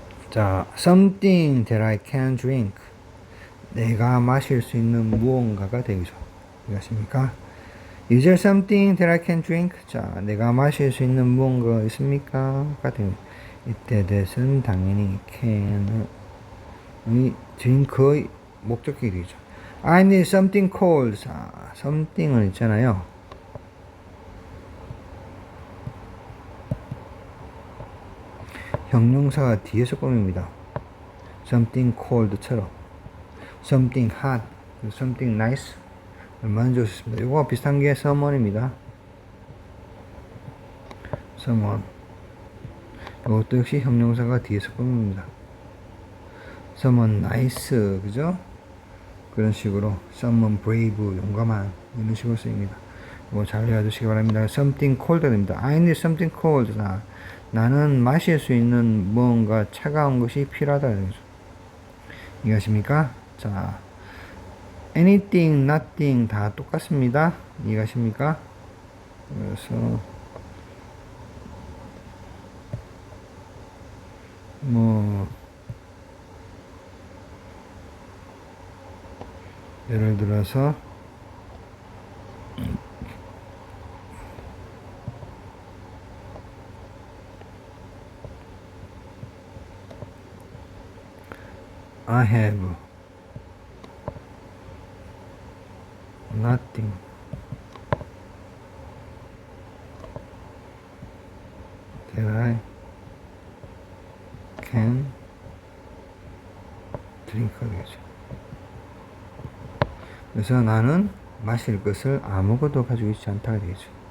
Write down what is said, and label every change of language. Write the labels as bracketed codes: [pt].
[en] 자, something that I can drink. [ko] 내가 마실 수 있는 무언가가 되죠. 이해하십니까? [en] Is there something that I can drink? [ko] 자, 내가 마실 수 있는 무언가 있습니까? 같은 이때 that은 당연히 can의 drink의 목적격이 되죠. [en] I need something cold. [ko] 자, something은 있잖아요. 형용사가 뒤에서 꾸밉니다. something cold처럼 something hot, something nice 얼마나 좋습니다. 이거와 비슷한 게 someone입니다. someone. 이것도 역시 형용사가 뒤에서 꾸밉니다. someone nice, 그죠? 그런 식으로 someone brave, 용감한 이런 식으로 쓰입니다. 이거 잘 외워두시기 바랍니다. something cold 됩니다. [en] I need something cold. [ko] 나는 마실 수 있는 무언가 차가운 것이 필요하다. 이해하십니까? 자, anything, nothing 다 똑같습니다. 이해하십니까? 그래서 예를 들어서 [en] I have nothing that I can drink [ko] 되겠죠. 그래서 나는 마실 것을 아무것도 가지고 있지 않다가 되겠죠.